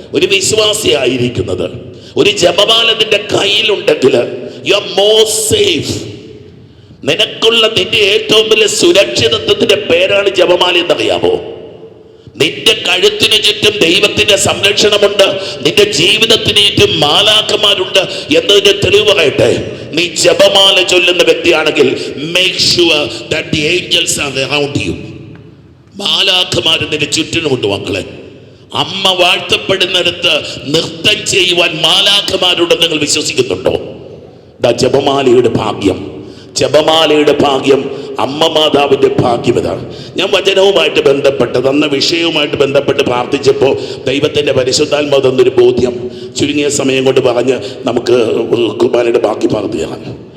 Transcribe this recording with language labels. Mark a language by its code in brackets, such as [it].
[ml] ഒരു വിശ്വാസിയായിരിക്കുന്നത്, ഒരു ജപമാല നിന്റെ കയ്യിലുണ്ടെങ്കിൽ [en] You are more safe. [ml] നിനക്കുള്ള നിന്റെ ഏറ്റവും വലിയ സുരക്ഷിതത്വത്തിന്റെ പേരാണ് ജപമാല എന്നറിയാമോ? നിന്റെ കഴുത്തിന് ചുറ്റും ദൈവത്തിന്റെ സംരക്ഷണമുണ്ട്, നിന്റെ ജീവിതത്തിന് ചുറ്റും മാലാഖമാരുണ്ട് എന്നതിന്റെ തെളിവ് പറയട്ടെ. നീ ജപമാല ചൊല്ലുന്ന വ്യക്തിയാണെങ്കിൽ [en] make sure that the angels are around you. [ml] മാലാഖമാർ നിന്റെ ചുറ്റിനുമുണ്ട് മക്കളെ. അമ്മ വാഴ്ത്തപ്പെടുന്നിടത്ത് നൃത്തം ചെയ്യുവാൻ മാലാഖമാരുണ്ടെന്ന് നിങ്ങൾ വിശ്വസിക്കുന്നുണ്ടോ? ജപമാലയുടെ ഭാഗ്യം, ജപമാലയുടെ ഭാഗ്യം, അമ്മ മാതാവിന്റെ ഭാഗ്യം ഇതാണ്. ഞാൻ വചനവുമായിട്ട് ബന്ധപ്പെട്ട് തന്ന വിഷയവുമായിട്ട് ബന്ധപ്പെട്ട് പ്രാർത്ഥിച്ചപ്പോൾ ദൈവത്തിന്റെ പരിശുദ്ധാത്മാവ് തന്നൊരു ബോധ്യം ചുരുങ്ങിയ സമയം കൊണ്ട് പറഞ്ഞ് നമുക്ക് കുർബാനയുടെ ബാക്കി പ്രാർത്ഥിക്കണം.